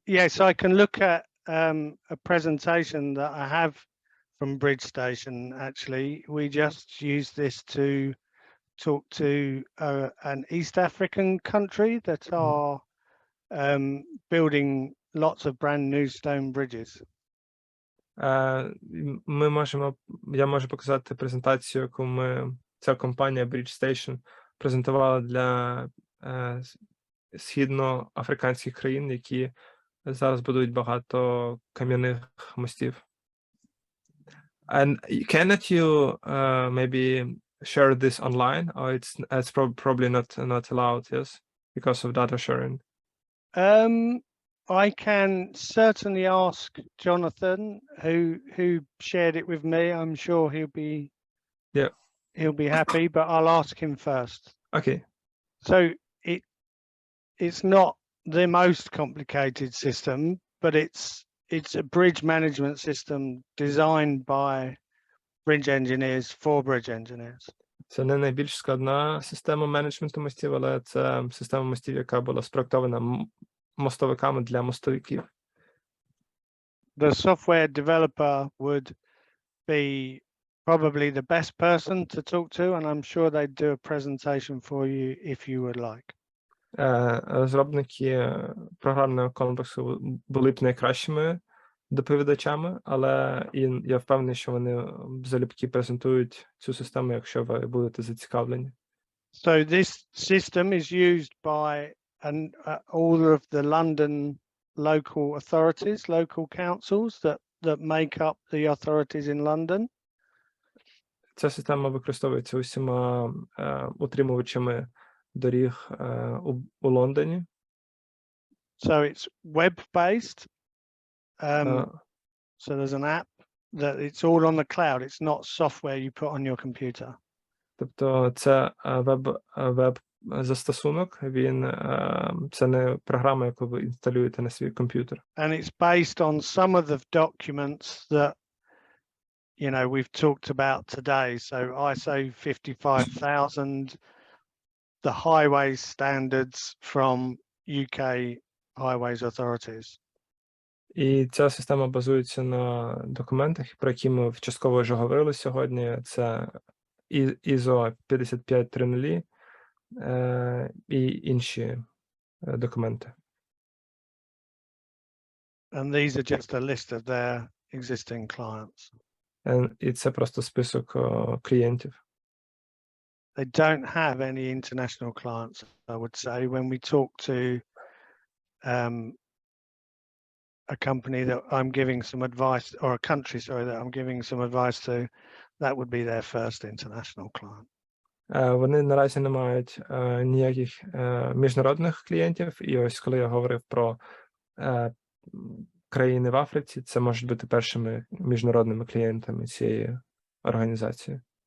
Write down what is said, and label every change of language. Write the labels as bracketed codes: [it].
[en] Yes, I can look at a presentation that I have from Bridge Station. Actually, we just use this to talk to an East African country that are building lots of brand new stone bridges. [uk] Я можу показати презентацію, яку ця компанія Bridge Station презентувала для східноафриканських країн, які зараз будують багато кам'яних мостів. [en] And cannot you maybe share this online, or it's probably not allowed, yes, because of data sharing? I can certainly ask Jonathan, who shared it with me. I'm sure he'll be happy, but I'll ask him first. Okay. So it's not the most complicated system, but it's a bridge management system designed by bridge engineers for bridge engineers. [uk] Це не найбільш складна система менеджменту мостів, але це система мостів, яка була спроектована мостовиками для мостовиків. [en] The software developer would be probably the best person to talk to, and I'm sure they'd do a presentation for you if you would like. [uk] Розробники програмного комплексу були б найкращими доповідачами, але я впевнений, що вони залюбки презентують цю систему, якщо ви будете зацікавлені. [en] So this system is used by all of the London local authorities, local councils that make up the authorities in London. [uk] Ця система використовується усіма утримувачами доріг у Лондоні. [en] So it's web-based. So there's an app that it's all on the cloud. It's not software you put on your computer. [uk] Тобто це веб-застосунок, це не програма, яку ви інсталюєте на свій комп'ютер. [en] And it's based on some of the documents that we've talked about today. So ISO 55000, the highway standards from UK highways authorities. [uk] І ця система базується на документах, про які ми частково вже говорили сьогодні. Це ISO 5530 і інші документи. [en] And these are just a list of their existing clients. [uk] І це просто список клієнтів. [en] They don't have any international clients, I would say. When we talk to a company that I'm giving some advice, or a country, sorry, that I'm giving some advice to, that would be their first international client. [uk] Вони наразі не мають ніяких міжнародних клієнтів, і ось коли я говорив про країни в Африці, це можуть бути першими міжнародними клієнтами цієї організації.